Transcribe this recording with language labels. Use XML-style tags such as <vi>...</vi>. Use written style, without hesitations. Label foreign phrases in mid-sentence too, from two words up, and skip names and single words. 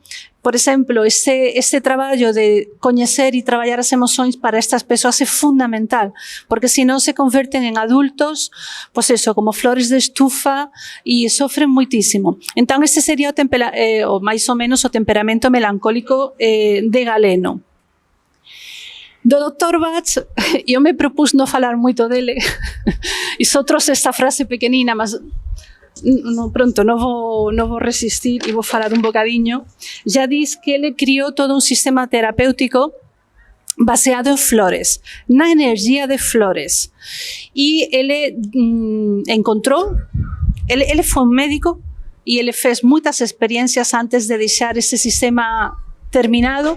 <gl>Entón, por exemplo, este traballo de coñecer e traballar as emocións para estas persoas é fundamental, porque senón se converten en adultos,</gl> <es>pois eso,</es> <gl>como flores de estufa e sofren muitísimo. Entón, este sería o máis ou menos o temperamento melancólico de Galeno. Do Dr. Bach, eu me propus non falar moito dele, e só trouxe esta frase pequenina, mas pronto, non vou resistir e vou falar un bocadiño. Ya dis que ele criou todo un sistema terapéutico baseado en flores, na energía de flores. E ele encontrou, ele foi un médico e ele fez moitas experiencias antes de deixar ese sistema terminado.</gl>